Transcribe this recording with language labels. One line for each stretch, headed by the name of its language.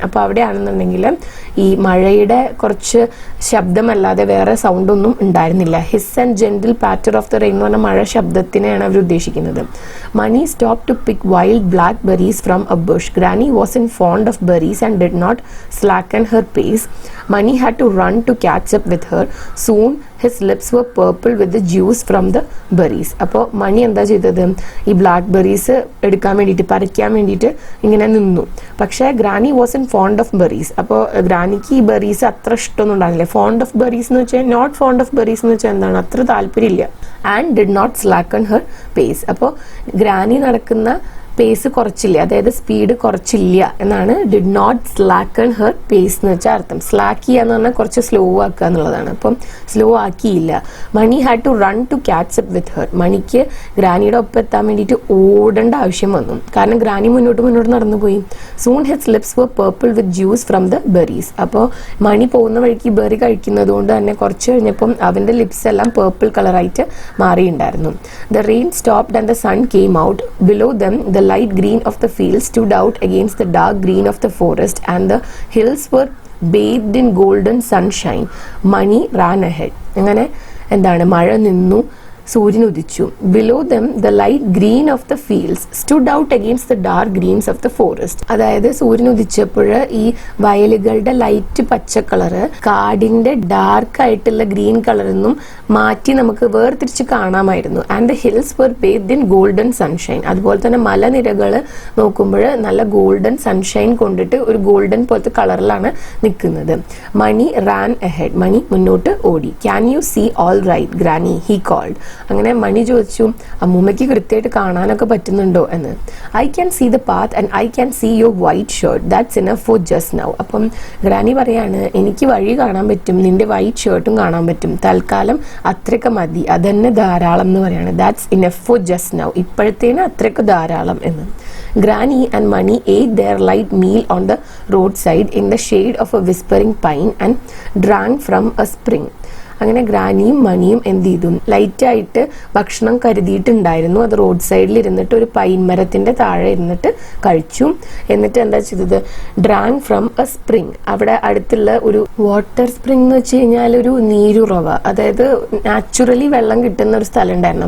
Malayalam: അപ്പോൾ അവിടെയാണെന്നുണ്ടെങ്കിൽ ഈ മഴയുടെ കുറച്ച് ശബ്ദമല്ലാതെ വേറെ സൗണ്ട് ഒന്നും ഉണ്ടായിരുന്നില്ല.
English: hiss and gentle patter of the rain
Malayalam: എന്ന് പറഞ്ഞാൽ മഴ ശബ്ദത്തിനെയാണ് അവർ ഉദ്ദേശിക്കുന്നത്.
English: Mani stop to pick wild blackberries from a bush. Granny was in fond of berries and did not slacken her pace. Mani had to run to catch up with her. Soon his lips were purple with the juice from the berries.
Malayalam: അപ്പോൾ മണി എന്താ ചെയ്തത്? ഈ black berries എടുക്കാൻ വേണ്ടിയിട്ട്, പറിക്കാൻ വേണ്ടിയിട്ട് ഇങ്ങനെ നിന്നു. പക്ഷേ
English: Granny was in fond of berries.
Malayalam: അപ്പോൾ ഗ്രാനിക്ക് ഈ ബെറീസ് അത്ര ഇഷ്ടമൊന്നും ഉണ്ടാകില്ല.
English: fond of berries
Malayalam: എന്ന് വെച്ചാൽ,
English: not fond of berries
Malayalam: എന്ന് വെച്ചാൽ എന്താണ്, അത്ര താല്പര്യമില്ല.
English: And did not slacken her pace.
Malayalam: അപ്പോൾ ഗ്രാനി നടക്കുന്ന പേസ് കുറച്ചില്ല, അതായത് സ്പീഡ് കുറച്ചില്ല എന്നാണ്
English: did not slacken her pace
Malayalam: എന്ന് വെച്ചാൽ അർത്ഥം. സ്ലാക്ക് ചെയ്യുക എന്ന് പറഞ്ഞാൽ കുറച്ച് സ്ലോ ആക്കുക എന്നുള്ളതാണ്. അപ്പം slow ആക്കിയില്ല.
English: Mani had to run to catch up with her.
Malayalam: മണിക്ക് ഗ്രാനിയുടെ ഒപ്പം എത്താൻ വേണ്ടിയിട്ട് ഓടേണ്ട ആവശ്യം വന്നു, കാരണം ഗ്രാനി മുന്നോട്ട് നടന്നു പോയി.
English: Soon his lips were purple with juice from the berries.
Malayalam: അപ്പോൾ മണി പോകുന്ന വഴിക്ക് ബെറി കഴിക്കുന്നത് കൊണ്ട് തന്നെ കുറച്ച് കഴിഞ്ഞപ്പം അവൻ്റെ ലിപ്സ് എല്ലാം പേർപ്പിൾ കളറായിട്ട് മാറിയിട്ടുണ്ടായിരുന്നു.
English: The rain stopped and the sun came out. Below them the light green of the field stood out against the dark green of the forest, and the hills were bathed in golden sunshine. Mani ran ahead.
Malayalam: അങ്ങനെ എന്താണ്, മഴ നിന്നു, സൂര്യൻ ഉദിച്ചു.
English: Below them the light green of the fields stood out against the dark greens of the forest.
Malayalam: അതായത് സൂര്യൻ ഉദിച്ചപ്പോൾ ഈ വയലുകളുടെ light പച്ച കളറ് കാടിന്റെ ഡാർക്ക് ആയിട്ടുള്ള ഗ്രീൻ കളറൊന്നും മാറ്റി നമുക്ക് വേർതിരിച്ച് കാണാമായിരുന്നു.
English: And the hills were bathed in golden sunshine.
Malayalam: അതുപോലെ തന്നെ മലനിരകൾ നോക്കുമ്പോൾ നല്ല ഗോൾഡൻ സൺഷൈൻ കൊണ്ടിട്ട് ഒരു ഗോൾഡൻ പോലത്തെ കളറിലാണ് നിൽക്കുന്നത്.
English: Mani ran ahead.
Malayalam: മണി മുന്നോട്ട് ഓടി.
English: Can you see all right granny, he called.
Malayalam: അങ്ങനെ മണി ചോദിച്ചു, അമ്മൂമ്മയ്ക്ക് കൃത്യമായിട്ട് കാണാനൊക്കെ പറ്റുന്നുണ്ടോ എന്ന്.
English: I can see the path and I can see your white shirt, that's enough for just now.
Malayalam: അപ്പം ഗ്രാനി പറയാണ്, എനിക്ക് വഴി കാണാൻ പറ്റും, നിന്റെ വൈറ്റ് ഷർട്ടും കാണാൻ പറ്റും, തൽക്കാലം അത്രയൊക്കെ മതി, അതന്നെ ധാരാളം എന്ന് പറയാണ്.
English: that's enough for just now,
Malayalam: ഇപ്പോഴത്തേന് അത്രയൊക്കെ ധാരാളം എന്ന്.
English: Granny and Mani ate their light meal on the roadside in the shade of a whispering pine and drank from a spring.
Malayalam: അങ്ങനെ ഗ്രാനിയും മണിയും എന്ത് ചെയ്തു, ലൈറ്റായിട്ട് ഭക്ഷണം കരുതിയിട്ടുണ്ടായിരുന്നു. അത് റോഡ് സൈഡിൽ ഇരുന്നിട്ട് ഒരു പൈൻ മരത്തിന്റെ താഴെ ഇരുന്നിട്ട് കഴിച്ചു. എന്നിട്ട് എന്താ ചെയ്തത്,
English: drank from a spring,
Malayalam: അവിടെ അടുത്തുള്ള ഒരു വാട്ടർ സ്പ്രിങ് എന്ന് വെച്ച് കഴിഞ്ഞാൽ ഒരു നീരുറവ, അതായത് നാച്ചുറലി വെള്ളം കിട്ടുന്ന ഒരു സ്ഥലം ഉണ്ടായിരുന്നു.